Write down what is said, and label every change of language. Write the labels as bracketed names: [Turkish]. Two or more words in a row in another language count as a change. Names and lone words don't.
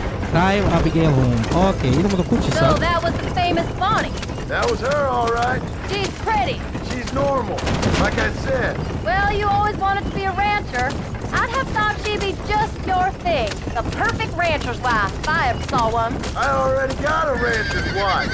[English] Drive Abigail home. [Serbian] Ok, idemo do kuće [English] So [Serbian] sad. [English] that was the famous Bonnie. That was her, all right. She's pretty. She's normal, like I said. Well, you always wanted to be a rancher. I'd have thought she'd be just your thing. The perfect rancher's wife, if I ever saw one. I already got a rancher's wife.